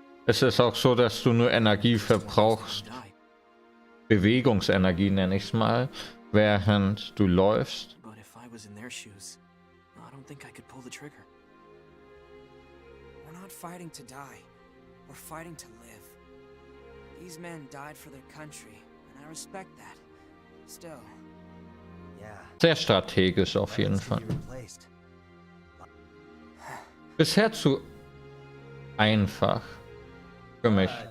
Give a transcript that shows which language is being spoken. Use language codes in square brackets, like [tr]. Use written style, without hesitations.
[de] Es ist auch so, dass du nur Energie verbrauchst, Bewegungsenergie nenne ich es mal, während du läufst. [en] We're not fighting to die. We're fighting to live. These men died for their country, and I respect that. Still. [de] Sehr strategisch auf jeden Fall. Bisher zu einfach für mich.